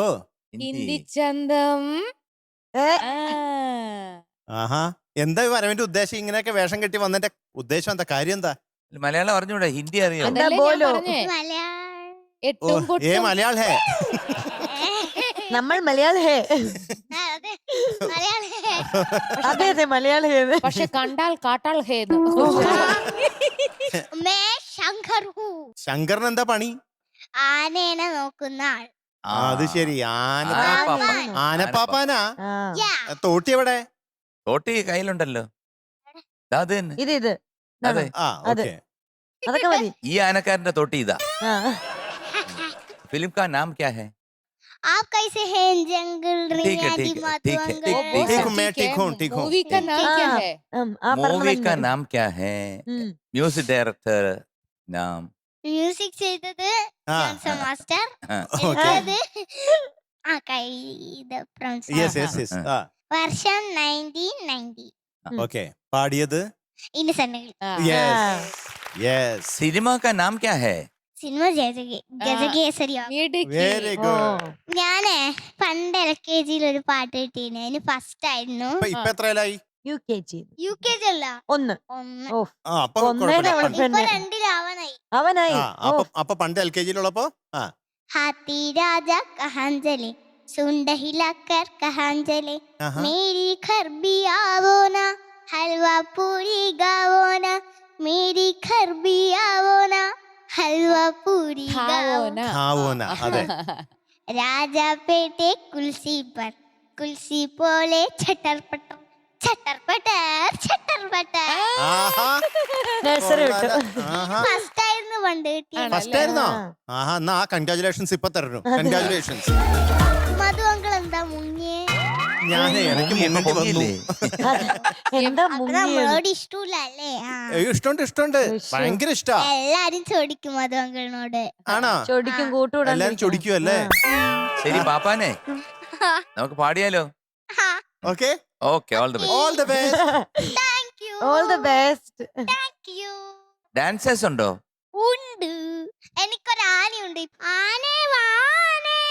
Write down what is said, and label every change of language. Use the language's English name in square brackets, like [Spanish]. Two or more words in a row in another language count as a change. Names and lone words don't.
[Malayalam] ഹിന്ദി ചന്തം. ആഹാ. എന്താ ഈ വരവിന്റെ ഉദ്ദേശം? ഇങ്ങനെയൊക്കെ വേഷം കെട്ടി വന്നതിന്റെ ഉദ്ദേശം എന്താ? കാര്യം എന്താ? മലയാളം അറിഞ്ഞൂടെ? ഹിന്ദി അറിയോ? അതല്ലേ ഞാൻ ബോലോ? പറഞ്ഞേ. मलयाल എട്ടും ഏ പൊട്ടും. മലയാൾ ഹേ. നമ്മൾ മലയാളി ഹേ. [Hindi] अरे मलयाल है [Malayalam] അതെ അതെ മലയാളി ഹേ. പക്ഷെ കണ്ടാൽ കാട്ടാൾ ഹേന്ന്. [Hindi] मैं शंकर हूँ [Malayalam] ശങ്കറിന് എന്താ പണി? ആനേനെ നോക്കുന്ന ആൾ. ആ, അത് ശരി. ആനപ്പാപ്പാൻ. ആനപ്പാപ്പാനാ. ആ. യാ തോട്ടി എവിടെ? തോട്ടി കയ്യിലുണ്ടല്ലോ. ദാ അത് തന്നെ. ഇത് അതെ. ആ അതെ. ഓക്കെ. അതൊക്കെ മതി. ഈ ആനക്കാരന്റെ തോട്ടി ഇതാ. ആ. [Hindi] फिल्म का नाम क्या है? आप कैसे हैं जंगल ठीक है, रिया ठीक दी है, मातु ठीक है, अंगल ठीक हूँ, मैं ठीक हूँ, ठीक हूँ. मूवी का नाम क्या है? [Malayalam] ആ [Hindi] मूवी का [Malayalam] പറഞ്ഞത്. [Hindi] नाम क्या है? [English] music director [Hindi] नाम? [Malayalam] മ്യൂസിക് ചെയ്തത് ആ ജോൺസൺ മാസ്റ്റർ. [Hindi] हाँ, [Malayalam] ഓക്കെ. അത് ആ ഇത് [English] yes yes yes. ആ [Malayalam] വർഷം 1990. ഓക്കെ. പാടിയത്? ഇന്നസെന്റ് ആ. [English] yes yes. [Hindi] सिनेमा का नाम क्या है? [Malayalam] സിനിമ ഗജകേസരിയോ. മിടുക്കി. വെരി ഓ. ഗുഡ്. ഞാനേ പണ്ട് LKG ഒരു പാട്ട് കിട്ടീന്. അതിന് ഫസ്റ്റ് ആയിരുന്നു. ഇപ്പൊ എത്രയിലായി? UKG. UKG അല്ല, ഒന്ന്. ഒന്ന്. ഓ. ആ അപ്പൊ ഒന്നേനെ കുഴപ്പമില്ല. അവൾ ഇപ്പൊ പെണ്ണ്. 2-ലാവാനായി. അവനായി. ആ അപ്പൊ പണ്ട് LKG-യിലുള്ളപ്പോ ആ [Hindi] हाथी राजा कहाँ चले, सुंड हिलाकर कहाँ चले, [Malayalam] ആഹാ. [Hindi] मेरी घर भी आवो ना, हलवा पूरी गावो ना, मेरी घर भी आवो ना, हलवा पूरी गावो [Malayalam] ധാവോന. [Hindi] ना. [Malayalam] ധാവോന, അതെ. [Hindi] राजा पेटे कुलसी पर, कुलसी पोले छटर पटर, छटर पटर, छटर पटर. [Malayalam] ആഹാ. നഴ്സറി വിട്ടു. ആഹാ. ഫസ്റ്റ് ആയിരുന്നു പണ്ട് കിട്ടിയത്. ഫസ്റ്റ് ആയിരുന്നോ? ആഹാ. എന്നാ ആ കൺഗ്രാചുലേഷൻസ് ഇപ്പൊ തരണം. കൺഗ്രാചുലേഷൻസ്. മധു അങ്കിൾ എന്താ മുങ്ങിയേ? ഞാനേ എനിക്ക് മുങ്ങേണ്ടി വന്നു. എന്താ അപ്പൊ മുങ്ങിയത്? നമ്മളോട് ഇഷ്ടമില്ല അല്ലേ? ഇഷ്ടമുണ്ട് ഇഷ്ടമുണ്ട്. ഭയങ്കര ഇഷ്ടാ. എല്ലാരും ചോദിക്കും മധു അങ്കിളിനോട്. ആണോ? ചൊടിക്കും കൂട്ടുകൂടാൻ. എല്ലാരും ചൊടിക്കും അല്ലേ? ശരി പാപ്പാനെ, നമുക്ക് പാടിയാലോ? ഓക്കെ. ഓക്കെ, [English] all the best. all the best. thank you. all the best. thank you. [Malayalam] ഡാൻസേഴ്സ് ഉണ്ടോ? ഉണ്ട്. എനിക്കൊരു ആനയുണ്ട്. ആനേ വാനേ.